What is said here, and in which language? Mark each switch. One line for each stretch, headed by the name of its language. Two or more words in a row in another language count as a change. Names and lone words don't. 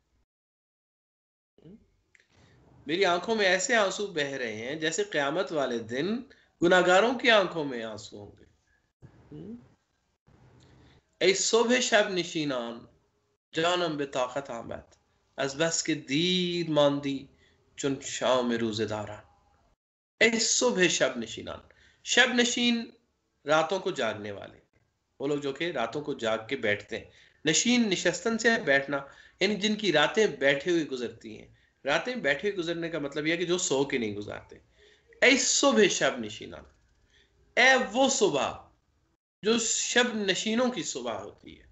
Hindi: मेरी आंखों में ऐसे आंसू बह रहे हैं जैसे क़यामत वाले दिन गुनाहगारों की आंखों में आंसू होंगे।
Persian: ey صبح شب نشینان جانم به طاقت آمد از بس که دیر ماندی چون شام روزداران. ey صبح شب نشینان, شب نشین
Hindi: रातों को जागने वाले, वो लोग जो कि रातों को जाग के बैठते हैं। नशीन निशस्तन से है बैठना, यानी जिनकी रातें बैठे हुए गुजरती हैं। रातें बैठे हुए गुजरने का मतलब यह है कि जो सो के नहीं गुजारते।
Persian: ای صبح شب نشینان,
Hindi: ए वो सुबह जो शब नशीनों की सुबह होती है।